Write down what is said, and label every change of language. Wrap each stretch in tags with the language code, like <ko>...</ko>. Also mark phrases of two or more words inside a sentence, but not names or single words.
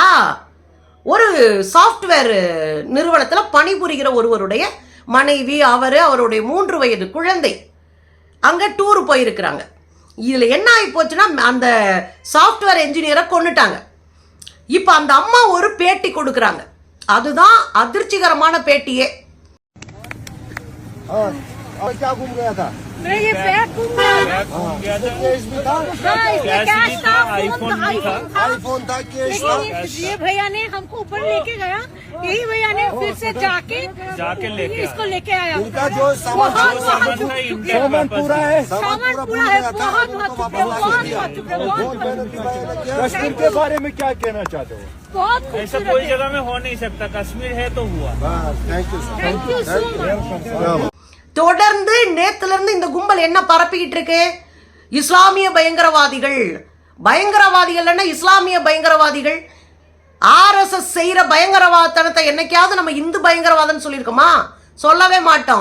<ta>ஒரு சாஃப்ட்வேர் நிறுவனத்தில் பணிபுரிகிற ஒருவருடைய மனைவி, அவருடைய 3 வயது குழந்தை அங்க டூர் போயிருக்கிறாங்க. இதுல என்ன ஆகி போச்சுன்னா, அந்த</ta> <en>software engineer</en> <ta>கொன்னுட்டாங்க. இப்ப அந்த அம்மா ஒரு பேட்டி கொடுக்கறாங்க. அதுதான் அதிர்ச்சிகரமான பேட்டியே.</ta> <hi>और क्या घूम गया था? मैं ये बैग घूम गया था। कैश भी था? हाँ, इसमें कैश था, आईफोन था, कैश था। ये भैया ने हमको ऊपर लेके गया, यही भैया ने फिर से जाके इसको लेके आया। इनका जो सामान पूरा है, सामान पूरा है, बहुत कश्मीर के बारे में क्या कहना चाहते हो? बहुत ऐसा कोई जगह में हो नहीं सकता, कश्मीर है तो हुआ।</hi> <en>thank you so much.</en> <ta>தொடர்ந்து நேத்துல இருந்து இந்த கும்பல் என்ன பரப்பிக்கிட்டு இருக்கு? இஸ்லாமிய பயங்கரவாதிகள். பயங்கரவாதிகள் இஸ்லாமிய பயங்கரவாதிகள். ஆர்எஸ்எஸ் செய்யற பயங்கரவாதத்தை என்னைக்காவது நம்ம இந்து பயங்கரவாதம் சொல்லியிருக்கோமா? சொல்லவே மாட்டோம்.</ta>